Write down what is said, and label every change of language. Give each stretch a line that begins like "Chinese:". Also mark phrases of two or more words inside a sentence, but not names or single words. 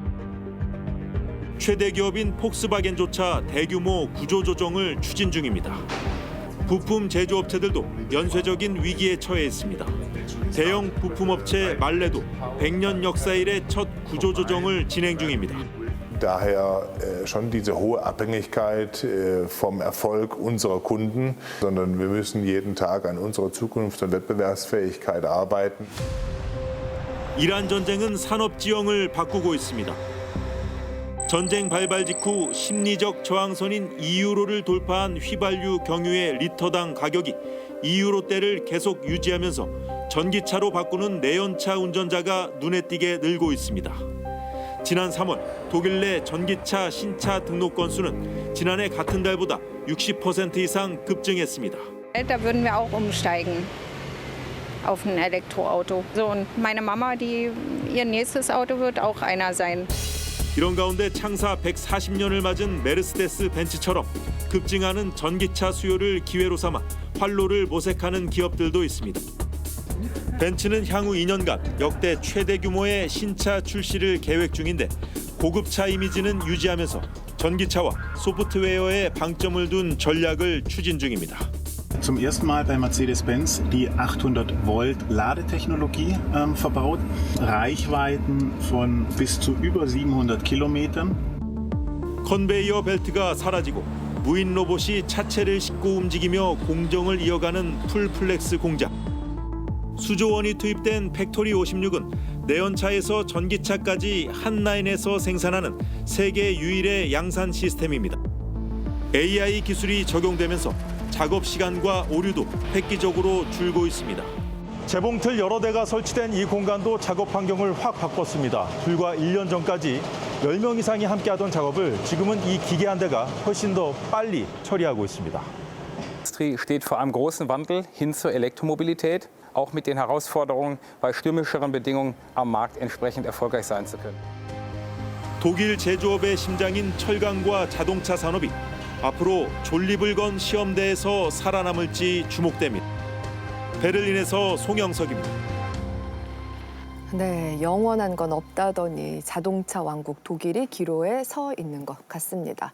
Korean: 최대 기업인 폭스바겐조차 대규모 구조조정을 추진 중입니다. 부품 제조업체들도 연쇄적인 위기에 처해 있습니다. 대형 부품업체 말레도 100년 역사 이래 첫 구조조정을 진행 중입니다.
German: Daher schon diese hohe Abhängigkeit vom Erfolg unserer Kunden, sondern wir müssen jeden Tag an unserer Zukunft und Wettbewerbsfähigkeit arbeiten.
Korean: 이란 전쟁은 산업 지형을 바꾸고 있습니다. 전쟁 발발 직후 심리적 저항선인 2유로를 돌파한 휘발유 경유의 리터당 가격이 2유로대를 계속 유지하면서 전기차로 바꾸는 내연차 운전자가 눈에 띄게 늘고 있습니다. 지난 3월 독일 내 전기차 신차 등록 건수는 지난해 같은 달보다 60% 이상 급증했습니다.
German: Da würden wir auch umsteigen auf ein Elektroauto. So, und meine Mama, ihr nächstes Auto wird auch einer sein.
Korean: 이런 가운데 창사 140년을 맞은 메르세데스 벤츠처럼 급증하는 전기차 수요를 기회로 삼아 활로를 모색하는 기업들도 있습니다. 벤츠는 향후 2년간 역대 최대 규모의 신차 출시를 계획 중인데 고급차 이미지는 유지하면서 전기차와 소프트웨어에 방점을 둔 전략을 추진 중입니다.
German: Zum ersten Mal bei Mercedes-Benz die 800-Volt Ladetechnologie verbaut, Reichweiten von bis zu über 700 Kilometern.
Korean: 컨베이어 벨트가 사라지고 무인 로봇이 차체를 싣고 움직이며 공정을 이어가는 풀플렉스 공장. 수조 원이 투입된 팩토리 56은 내연차에서 전기차까지 한 라인에서 생산하는 세계 유일의 양산 시스템입니다. AI 기술이 적용되면서 작업 시간과 오류도 획기적으로 줄고 있습니다. 재봉틀 여러 대가 설치된 이 공간도 작업 환경을 확 바꿨습니다. 불과 1년 전까지 10명 이상이 함께하던 작업을 지금은 이 기계 한 대가 훨씬 더 빨리 처리하고 있습니다.
German: Die Industrie steht vor einem großen Wandel hin zur Elektromobilität, auch mit den Herausforderungen, bei stürmischeren Bedingungen am Markt entsprechend erfolgreich sein zu können.
Korean: 독일 제조업의 심장인 철강과 자동차 산업이 앞으로 존립을 건 시험대에서 살아남을지 주목됩니다. 베를린에서 송영석입니다. 네, 영원한 건 없다더니 자동차 왕국 독일이 기로에 서 있는 것 같습니다.